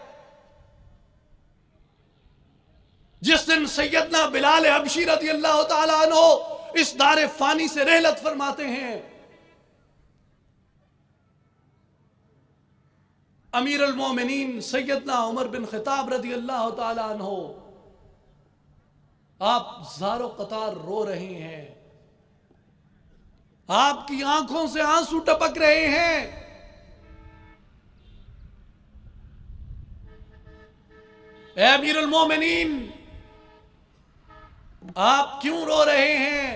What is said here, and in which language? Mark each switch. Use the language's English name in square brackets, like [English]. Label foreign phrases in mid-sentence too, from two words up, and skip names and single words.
[Urdu] جس دن سیدنا بلال حبشی [Arabic] رضی اللہ تعالیٰ عنہ [Urdu] اس دار فانی سے رحلت فرماتے ہیں، امیر المومنین سیدنا عمر بن خطاب [Arabic] رضی اللہ تعالیٰ عنہ [Urdu] آپ زار و قطار رو رہے ہیں، آپ کی آنکھوں سے آنسو ٹپک رہے ہیں۔ اے امیر المومنین، آپ کیوں رو رہے ہیں؟